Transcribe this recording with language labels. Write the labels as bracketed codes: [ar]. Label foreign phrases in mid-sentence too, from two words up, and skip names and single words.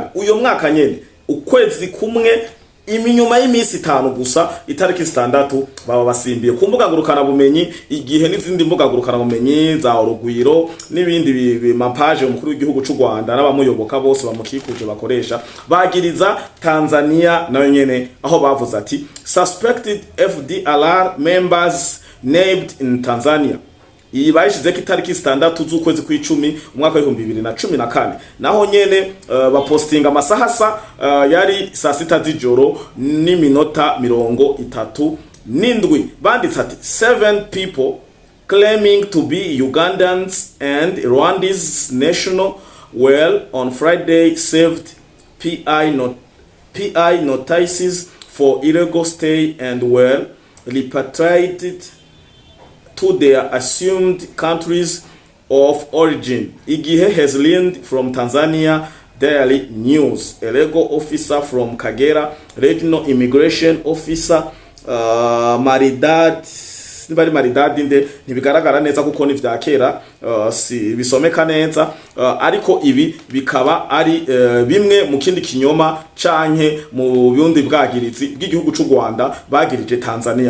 [rn] Uyo mwaka nyene ukwezi kumwe iminyuma y'imisi 5 gusa itariki zitandatu baba basimbiye ku mbuga ngurukana bumenyi igihe n'izindi mbuga ngurukana bumenyi za Urugwiro n'ibindi mapaje umukuru w'igihugu cy'u Rwanda n'abamuyoboka bose bamukikuje bakoresha bagiriza Tanzania nayo nyene aho bavuze ati [en] suspected FDLR members named in Tanzania. [rn] Iyi bayishize ko itariki zitandatu z'ukwezi kw'icumi umwaka 2014 naho nyene bapostinga amasahasa yari saa 6 z'ijoro n'iminota [en] 37 [rn] banditse ati [en] 7 people claiming to be Ugandans and Rwandese national well on Friday saved PI notices for illegal stay and were repatriated to their assumed countries of origin. Igihe has learned from Tanzania Daily News. A legal officer from Kagera, regional immigration officer [rn] Maridadi nde ntibigaragara neza kuko ni vya kera si bisomeka neza ariko ibi bikaba ari bimwe mu kindi kinyoma canke mu bundi bwagirizi bw'igihugu cy'u Rwanda bagirije Tanzania.